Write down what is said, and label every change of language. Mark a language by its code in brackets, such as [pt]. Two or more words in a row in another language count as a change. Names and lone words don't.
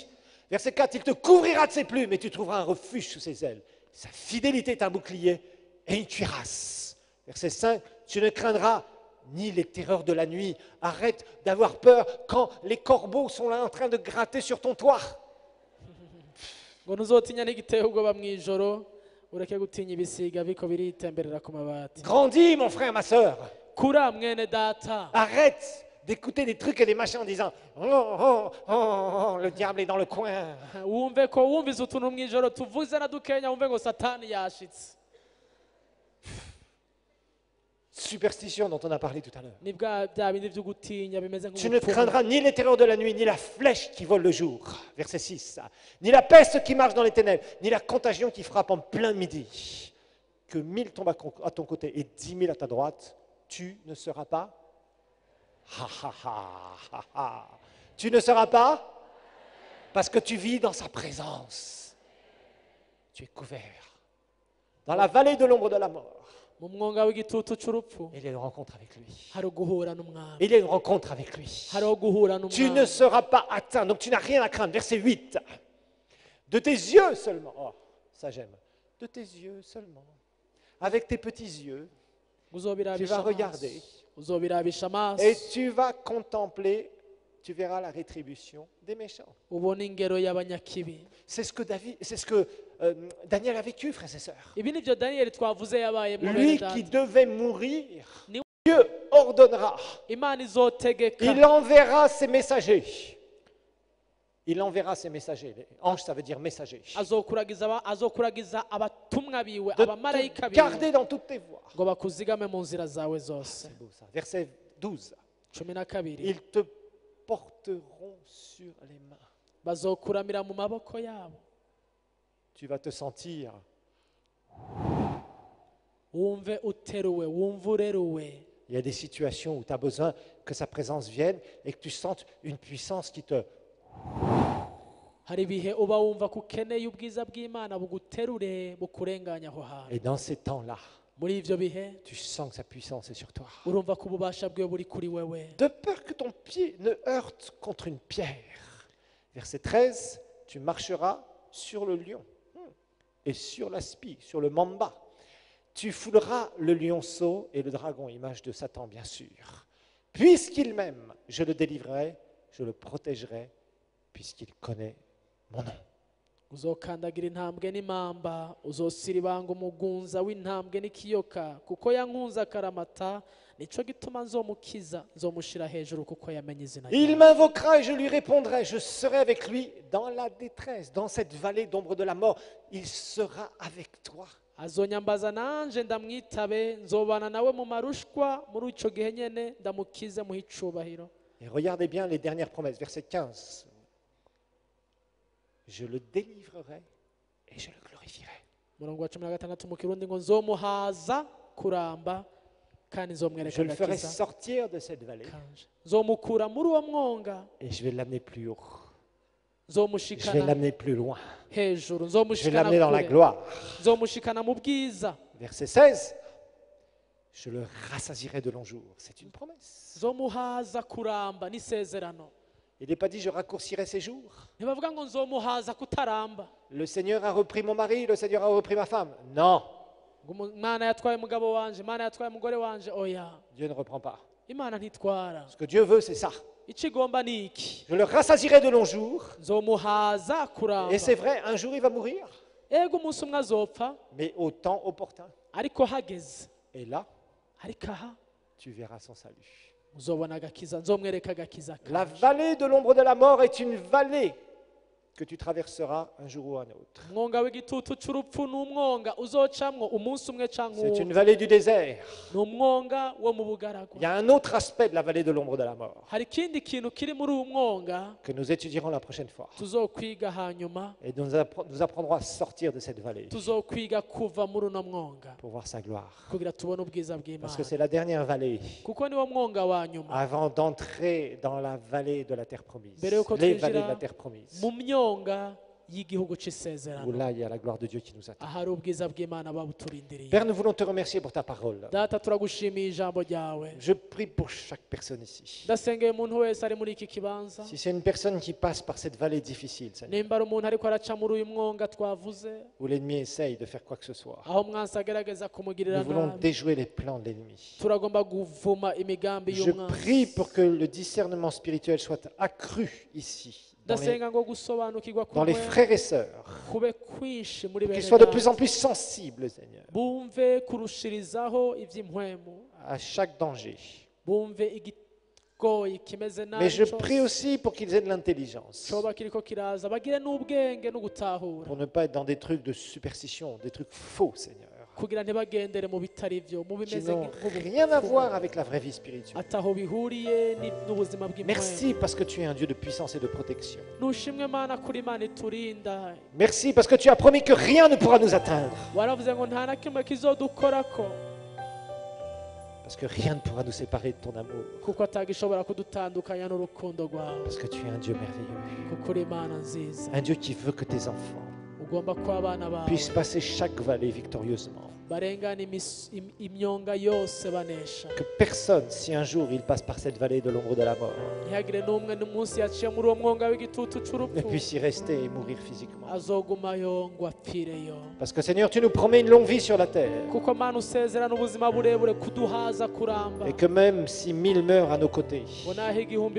[fr] Verset 4. Il te couvrira de ses plumes et tu trouveras un refuge sous ses ailes. Sa fidélité est un bouclier et une cuirasse. Verset 5. Tu ne craindras ni les terreurs de la nuit. Arrête d'avoir peur quand les corbeaux sont là en train de gratter sur ton toit. [rn] ngo ntuzotinya n'igiteye ubwoba mu ijoro, ureke gutinya ibisiga biko biritemberera ku mabati. [fr] Grandis, mon frère, ma soeur. [rn] kura mwene data, [fr] Arrête d'écouter des trucs et des machins en disant oh, oh, oh, oh, le diable est dans le coin. [rn] wumve ko wumvise utuntu mu ijoro tuvuze na dukenya, wumve ngo satani yashitse. [fr] Superstition dont on a parlé tout à l'heure. [rn] ni bya bindi byo gutinya bimeze [fr] Tu ne [rn] nk'ubupfumu. [fr] craindras ni les terreurs de la nuit, ni la flèche qui vole le jour. Verset 6. Ni la peste qui marche dans les ténèbres, ni la contagion qui frappe en plein midi. Que 1000 tombent à ton côté et 10 000 à ta droite, tu ne seras pas. Ha, ha, ha, ha, ha. Tu ne seras pas parce que tu vis dans sa présence. Tu es couvert. Dans la vallée de l'ombre de la mort, [rn] mu mwonga w'igitutu cy'urupfu [fr] il y a une rencontre avec lui. [rn] hari uguhura n'umwami, [fr] Il y a une rencontre avec lui. [rn] hariho guhura [fr] Tu ne [rn] n'umwami. [fr] seras pas atteint, donc tu n'as rien à craindre. Verset 8. De tes yeux seulement. Oh, ça j'aime. De tes yeux seulement. Avec tes petits yeux, [rn] uzobirabisha [fr] tu vas [rn] amaso, [fr] regarder. [rn] uzobirabisha amaso, [fr] Et tu vas contempler, tu verras la rétribution des méchants. [rn] ubona ingero y'abanyakibi. [fr] C'est ce que Daniel a vécu, frères et sœurs. [rn] ibi nibyo daniyeli twavuze yabaye mu [fr] Lui [rn] bene [fr] qui [rn] data. [fr] devait mourir, [rn] Ni- [fr] Dieu ordonnera. [rn] imana izotegeka, [fr] Il enverra ses messagers. Il enverra ses messagers. Ange, ça veut dire messager. [rn] azokuragiza abatumwa biwe, [fr] De [rn] abamarayika [fr] te garder [rn] biwe, [fr] dans toutes tes voies. [rn] ngo bakuzigame mu nzira zawe zose. [fr] C'est beau ça. Verset 12. 12 Ils te porteront sur les mains. [rn] bazokuramira mu maboko yabo. [fr] Tu vas te sentir [rn] wumve uteruwe, wumve ureruwe. [fr] Il y a des situations où tu as besoin que sa présence vienne et que tu sentes une puissance qui te... [rn] hari ibihe uba wumva ko ukeneye ubwiza bw'imana buguterure bukurenganya aho hantu. [fr] Et dans ces temps-là, [rn] muri ivyo bihe [fr] tu sens que sa puissance est sur toi. [rn] urumva ko ububasha bwiwe buri kuri wewe. [fr] De peur que ton pied ne heurte contre une pierre. Verset 13, tu marcheras sur le lion et sur la spie, sur le mamba. Tu fouleras le lionceau et le dragon, image de Satan bien sûr. Puisqu'il m'aime, je le délivrerai, je le protégerai, puisqu'il connaît mon nom. [rn] uzokandagira intambwe n'imamba, uzosiribanga umugunza w'intambwe n'ikiyoka, kuko yankunze akaramata, nico gituma nzomukiza, nzomushira hejuru kuko yamenye izina [fr] Il [rn] ryawe. [fr] m'invoquera et je lui répondrai, je serai avec lui dans la détresse, dans cette vallée d'ombre de la mort. Il sera avec toi. [rn] azonyambaza nanje ndamwitabe nzobana nawe mu marushwa muri ico gihe nyene ndamukize muhe icubahiro. [fr] Et regardez bien les dernières promesses, verset 15. Je le délivrerai et je le glorifierai. [rn] Murongo wa 16 mu Kirundi ngo nzomuhaza kuramba kandi nzomwereka [fr] Je le ferai [rn] agakiza [fr] sortir de cette vallée [rn] kanje. Nzomukura muri uwo mwonga [fr] et je vais l'amener plus haut. Je vais [rn] nzomushikana [fr] l'amener plus loin. [rn] hejuru [fr] Je vais [rn] nzomushikana [fr] l'amener dans la [rn] kure [fr] gloire. [rn] nzomushikana mu bwiza [fr] Verset 16. Je le rassasierai de longs jours. C'est une promesse. [rn] nzomuhaza kuramba n'isezerano. [fr] Il n'est pas dit je raccourcirai ses jours. [rn] Ntibavuga ngo nzomuhaza kutaramba [fr] Le Seigneur a repris mon mari, le Seigneur a repris ma femme. Non, [rn] ngo Imana yatwaye umugabo wanje, Imana yatwaye umugore wanje. Oya, [fr] Dieu ne reprend pas. [rn] Imana ntitwara. [fr] Ce que Dieu veut, c'est ça. [rn] Ico igomba ni iki? [fr] Je le rassasierai de longs jours. [rn] Nzomuhaza kuramba. [fr] Et c'est vrai, un jour il va mourir, [rn] Ego umunsi umwe azopfa [fr] mais au temps opportun. [rn] ariko hageze, [fr] Et là, [rn] ariko aha [fr] tu verras son salut. [rn] uzobona agakiza, nzomwereka agakiza [fr] La [rn] kanje. [fr] vallée de l'ombre de la mort est une vallée que tu traverseras un jour ou un autre. [rn] Umwonga w'igitutu c'urupfu ni umwonga uzocamwo umunsi umwe canke [fr] C'est une [rn] uwundi. [fr] vallée du désert. [rn] Ni umwonga wo mu [fr] Il y [rn] bugaragwa. [fr] a un autre aspect de la vallée de l'ombre de la mort [rn] Hari ikindi kintu kiri muri uwo mwonga [fr] que nous étudierons la prochaine fois. [rn] tuzokwiga hanyuma, [fr] Et nous apprendrons à sortir de cette vallée [rn] tuzokwiga kuva muri uno mwonga [fr] pour voir sa gloire. [rn] kugira tubone ubwiza [fr] Parce [rn] bw'Imana, [fr] que c'est la dernière vallée [rn] kuko niwo mwonga wa nyuma [fr] avant d'entrer dans la vallée de la terre promise. [rn] mbere yuko [fr] Les vallées de [rn] twinjira [fr] la terre promise. [rn] mu myonga y'igihugu [fr] Où [rn] c'isezerano, [fr] là, il y a la gloire de Dieu qui nous attend. [rn] ahari ubwiza bw'Imana babuturindiriye. [fr] Père, nous voulons te remercier pour ta parole. [rn] Data, turagushimiye ijambo ryawe. [fr] Je prie pour chaque personne ici. [rn] Ndasengeye umuntu wese ari muri iki kibanza, [fr] Si c'est une personne qui passe par cette vallée difficile, Seigneur, [rn] nimba ari umuntu ariko araca muri uyu mwonga twavuze, [fr] où l'ennemi essaye de faire quoi que ce soit, [rn] aho mwansi agerageza kumugirira [fr] nous voulons [rn] nabi, [fr] déjouer les plans de l'ennemi. [rn] turagomba kuvuma imigambi [fr] Je [rn] y'umwansi. [fr] prie pour que le discernement spirituel soit accru ici, [rn] Ndasenga ngo gusobanukirwa [fr] dans les [rn] kumwe [fr] frères et sœurs, [rn] kube kwinshi muri [fr] qu'ils [rn] bene [fr] soient de plus [rn] data. [fr] en plus sensibles, Seigneur, [rn] Bumve kurushirizaho iby'impwemu, [fr] à chaque danger. [rn] bumve igigoyi kimeze nabi [fr] Mais je [rn] cose. [fr] prie aussi pour qu'ils aient de l'intelligence, [rn] coba kiriko kiraza bagire n'ubwenge no gutahura, [fr] pour ne pas être dans des trucs de superstition, des trucs faux, Seigneur, [rn] kugira ntibagendere mu bitari byo, mu [fr] qui [rn] bimeze [fr] n'ont rien à voir avec la vraie vie spirituelle. [rn] ataho bihuriye n'ubuzima bw'impwemu. [fr] Merci parce que tu es un Dieu de puissance et de protection. [rn] Nushimwe Mana kuri Imana iturinda. [fr] Merci parce que tu as promis que rien ne pourra nous atteindre. [rn] Waravuze ngo nta na kimwe kizodukorako, [fr] Parce que rien ne pourra nous séparer de ton amour. [rn] kuko atagishobora kudutandukanya n'urukundo rwawe, [fr] Parce que tu es un Dieu merveilleux. [rn] kuko uri Imana nziza. [fr] Un Dieu qui veut que tes enfants [rn] Ugomba ko abana bawe [fr] puissent passer chaque vallée victorieusement. [rn] barengana imyonga yose banesha. [fr] Que personne, si un jour il passe par cette vallée de l'ombre de la mort, [rn] Ntihagire n'umwe n'umunsi yaciye muri uwo mwonga w'igitutu [fr] ne [rn] c'urupfu [fr] puisse y rester et mourir physiquement. [rn] azogumayo ngo apfireyo, [fr] Parce que Seigneur, tu nous promets une longue vie sur la terre. [rn] kuko Mana usezerana ubuzima burebure kuduhaza kuramba. [fr] Et que même si 1000 meurent à nos côtés, [rn] ngo naho igihumbi